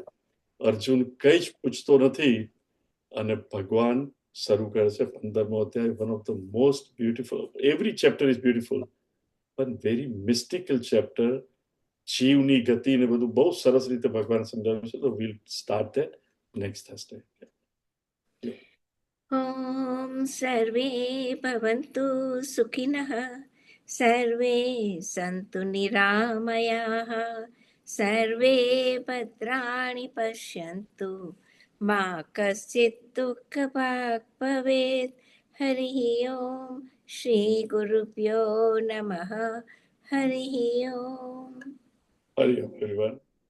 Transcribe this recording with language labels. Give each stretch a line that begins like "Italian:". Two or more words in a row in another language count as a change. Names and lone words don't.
Gujarati: અર્જુન કંઈ જ પૂછતો નથી અને ભગવાન શરૂ કરે છે 15મો અધ્યાય.
English: One of the most beautiful, every chapter is beautiful, પણ very mystical chapter.
Gujarati: જીવની ગતિ ને બધું બહુ સરસ રીતે ભગવાન સમજાવ્યું છે.
English: તો we'll start that next Thursday.
Sanskrit: ॐ सर्वे भवन्तु सुखिनः, सर्वे सन्तु निरामयाः, सर्वे भद्राणि पश्यन्तु, मा कश्चित् दुःखभाग् भवेत्. हरिः ॐ श्रीगुरुभ्यो नमः. हरिः ॐ. હરિ ઓમ એવરીવન.